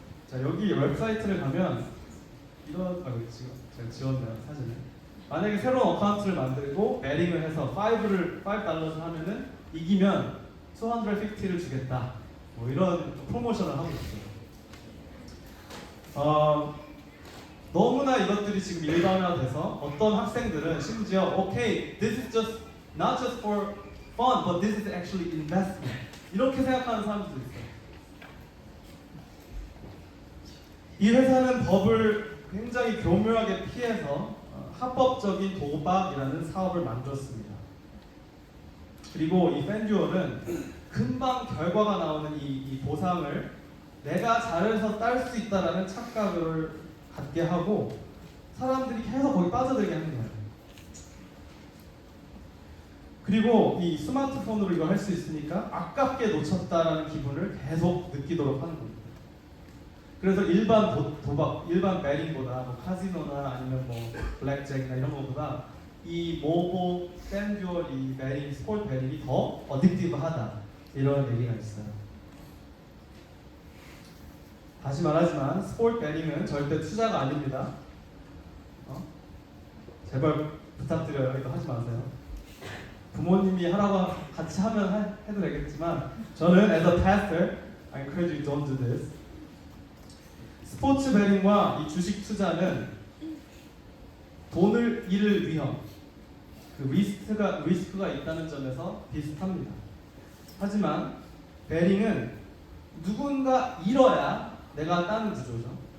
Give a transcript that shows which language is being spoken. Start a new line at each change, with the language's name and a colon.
Korean: 자, 여기 웹사이트를 가면 이런, 지금 제가 지웠네요, 사진을. 만약에 새로운 어카운트를 만들고 베링을 해서 $5를 하면은 이기면 250를 주겠다, 뭐 이런 프로모션을 하고 있어요. 너무나 이것들이 지금 일반화돼서 어떤 학생들은 심지어
English: okay, this is just not just for fun, but this is actually investment,
Korean: 이렇게 생각하는 사람들도 있어요. 이 회사는 법을 굉장히 교묘하게 피해서 합법적인 도박이라는 사업을 만들었습니다. 그리고 이 팬듀얼은 금방 결과가 나오는 이 보상을 내가 잘해서 딸 수 있다라는 착각을 갖게 하고 사람들이 계속 거기 빠져들게 하는 거예요. 그리고 이 스마트폰으로 이걸 할 수 있으니까 아깝게 놓쳤다라는 기분을 계속 느끼도록 하는 겁니다. 그래서 일반 도박, 일반 베팅보다 뭐 카지노나 아니면 뭐 블랙잭이나 이런 것보다 이 모보, 팬듀얼, 이 베팅, 스포츠 베팅이 더 어딕티브하다 이런 얘기가 있어요. 다시 말하지만 스포츠 베팅은 절대 투자가 아닙니다. 제발 부탁드려요. 이거 하지 마세요. 부모님이 하라고 같이 하면 해도 되겠지만 저는
English: as a pastor, I encourage you don't do this.
Korean: 스포츠 베팅과 이 주식 투자는 돈을 잃을 위험, 그 리스크가 있다는 점에서 비슷합니다. 하지만 베팅은 누군가 잃어야 내가 따는 구조죠.